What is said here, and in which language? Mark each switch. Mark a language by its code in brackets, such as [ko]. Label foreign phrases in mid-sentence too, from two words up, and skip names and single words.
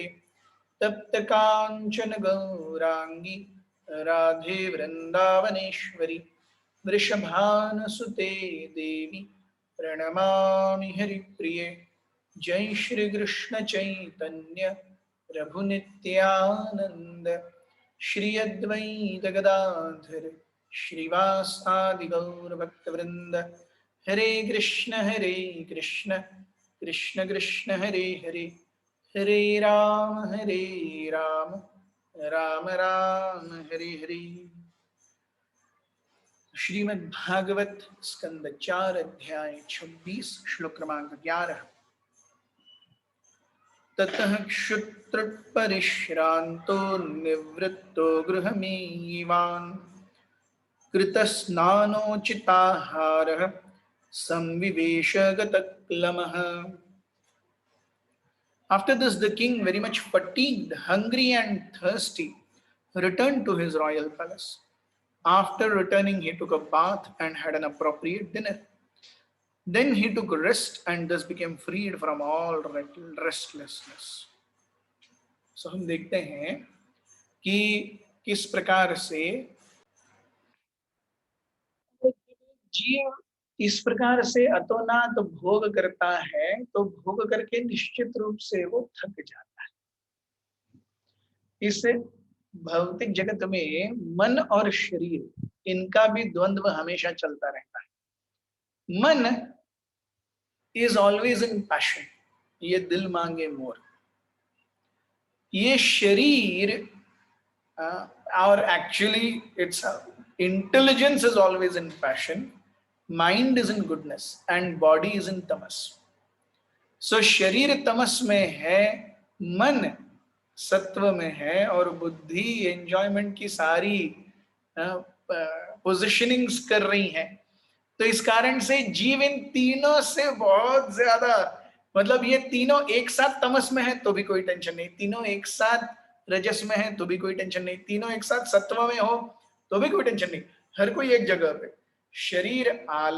[sa] तप्त कांचन गौरांगी राधे वृंदावनेश्वरी वृषभानुसुते देवी प्रणमामि हरिप्रिये। जय श्री कृष्ण चैतन्य प्रभु नित्यानंद श्री अद्वैत गदाधर श्रीवासादि गौर भक्तवृंद। हरे कृष्ण कृष्ण कृष्ण हरे हरे, हरे राम राम राम हरे हरे। श्रीमद् भागवत स्कंद 4 अध्याय 26 श्लोक क्रमांक 11। ततः क्षुत्रपरिश्रान्तो निवृत्तो गृहमीवान् कृतस्नानोचिताहारः संविवेश गतक्लमः। [en] After this, the king, very much fatigued, hungry and thirsty, returned to his royal palace. After returning, he took a bath and had an appropriate dinner. Then he took rest and thus became freed from all restlessness. [hi] So हम देखते हैं कि किस प्रकार से जीव इस प्रकार से अतोनात भोग करता है, तो भोग करके निश्चित रूप से वो थक जाता है। इस भौतिक जगत में मन और शरीर, इनका भी द्वंद्व हमेशा चलता रहता है। [en] मन is always in passion, [hi] ये दिल मांगे मोर। ये शरीर और [en] actually its intelligence is always in passion, mind is in goodness and body is in तमस। [hi] सो शरीर तमस में है, मन सत्व में है और बुद्धि एंजॉयमेंट की सारी पोजिशनिंग्स कर रही है। तो इस कारण से जीव इन तीनों से बहुत ज्यादा, मतलब ये तीनों एक साथ तमस में है तो भी कोई टेंशन नहीं, तीनों एक साथ रजस में है तो भी कोई टेंशन नहीं, तीनों एक साथ सत्व में हो तो भी कोई टेंशन नहीं, हर कोई एक जगह पे।